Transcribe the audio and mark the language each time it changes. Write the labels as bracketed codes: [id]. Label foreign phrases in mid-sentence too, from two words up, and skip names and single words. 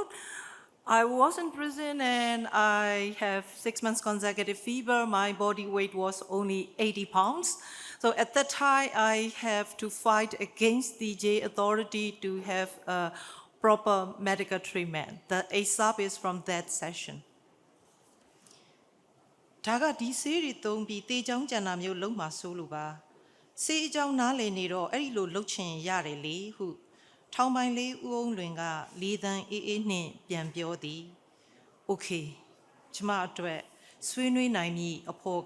[en] I was in prison and I have 6 months consecutive fever. My body weight was only 80 pounds. So at that time, I have to fight against the jail authority to have a proper medical treatment. The ASAP is from that session. [my] ဒါကဒီဆေးတွေသုံးပြီးတေးချောင်းကြံတာမျိုးလုံးမှာဆိုလို့ပါဆေးအကြောင်းနားလည်နေတော့အဲ့ဒီလိုလှုပ်ချင်ရတယ်လေဟုထောင်ပိုင်းလေးဦးအောင်လွင်ကလေးသန်းအေးအေးနှင့်ပြန်ပြောသည်โอเคကျမအတွက်ဆွေးနွေးနိုင်မည့်အဖို့